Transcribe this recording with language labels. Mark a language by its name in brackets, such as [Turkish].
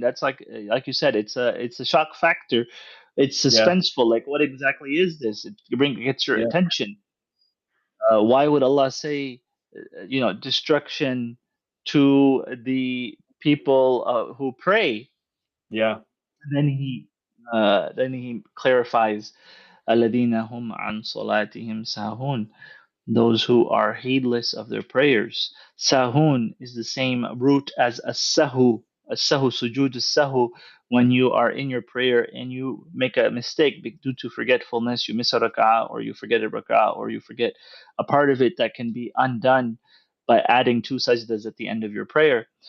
[English] That's like you said, it's a shock factor. It's Yeah, suspenseful. Like, what exactly is this? Gets your yeah, attention. Why would Allah say, destruction to the people who pray? yeah. Then he clarifies, [Arabic] الذين هم عن صلاتهم ساهون, [English] those who are heedless of their prayers. Sahun is the same root as as-sahu. As-sahu, sujud as-sahu, when you are in your prayer and you make a mistake due to forgetfulness, you miss a rak'ah or you forget a rak'ah or you forget a part of it that can be undone by adding two sajdas at the end of your prayer.